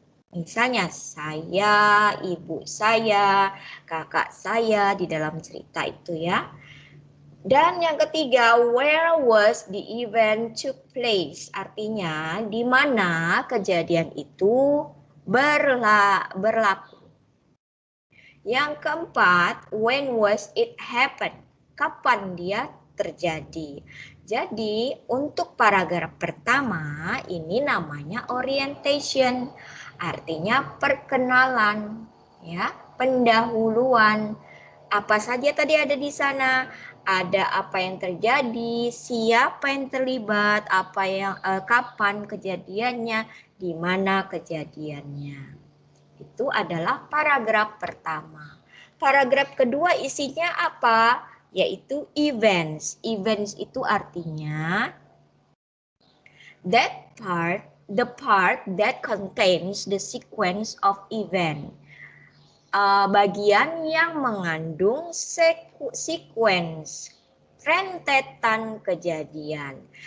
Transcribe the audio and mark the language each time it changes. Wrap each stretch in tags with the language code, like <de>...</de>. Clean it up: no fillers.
<id>Misalnya saya, ibu saya, kakak saya di dalam cerita itu ya. Dan yang ketiga,</id> <en>where was the event took place?</en> <id>Artinya di mana kejadian itu berlaku. Yang keempat,</id> <en>when was it happen?</en> <id>Kapan dia terjadi? Jadi, untuk paragraf pertama ini namanya orientation. Artinya perkenalan, ya, pendahuluan. Apa saja tadi ada di sana? Ada apa yang terjadi, siapa yang terlibat, kapan kejadiannya, di mana kejadiannya. Itu adalah paragraf pertama. Paragraf kedua isinya apa? Yaitu events.</id> <en>Events</en> <id>itu artinya</id> <en>the part that contains the sequence of event.</en> <id>Bagian yang mengandung sequence, rentetan kejadian.</id>